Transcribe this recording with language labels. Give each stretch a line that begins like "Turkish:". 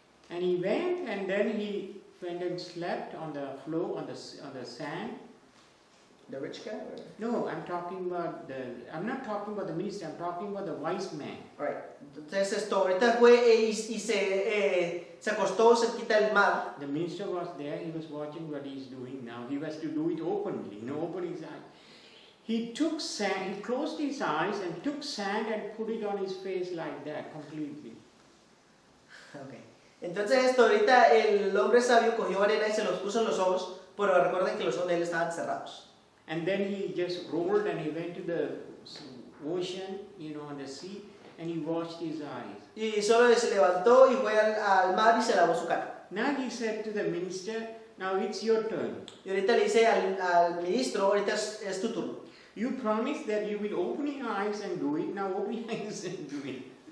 English: And he went, and then he went and slept on the floor, on the sand. The rich guy? No, I'm not talking about the minister, I'm talking about the wise man. Right.
Spanish: Entonces ahorita fue y se acostó cerquita del mar.
English: The minister was there, he was watching what he's doing now. He was to do it openly, open his eyes. He took sand, he closed his eyes and took sand and put it on his face like that, completely. Okay.
Spanish: Entonces ahorita el hombre sabio cogió arena y se los puso en los ojos, pero recuerden que los ojos de él estaban cerrados.
English: And then he just rolled and he went to the ocean, on the sea, and he washed his eyes.
Spanish: Y solo se levantó y fue al mar y se lavó su cara.
English: Now he said to the minister, "Now it's your turn.
Spanish: Y ahorita le dice al ministro, ahorita es tu turno.
English: You promised that you will open your eyes and do it. Now open your eyes and do it."